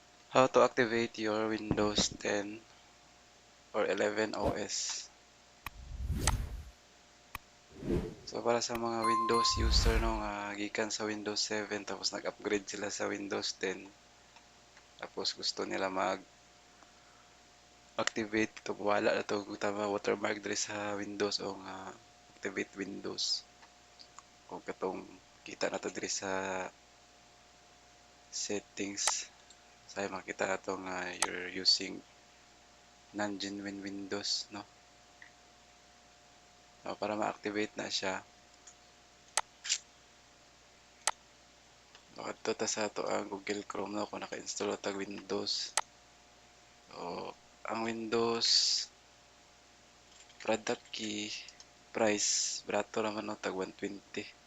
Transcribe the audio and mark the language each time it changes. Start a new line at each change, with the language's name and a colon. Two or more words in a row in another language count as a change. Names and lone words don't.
English: How to activate your Windows 10 or 11 OS.
Cebuano: So para sa mga Windows user no nga gikan sa Windows 7 tapos nag-upgrade sila sa Windows 10 tapos gusto nila mag-activate to wala na to tama watermark diri sa Windows o nga activate Windows. Kung katong kita na to diri sa settings say makita na to nga
English: you're using non-genuine Windows
Cebuano: no. So, para ma-activate na siya adto ta sa ato ang Google Chrome no kung naka-install tag Windows. So, ang Windows
English: product key price
Cebuano: barato naman no tag 120.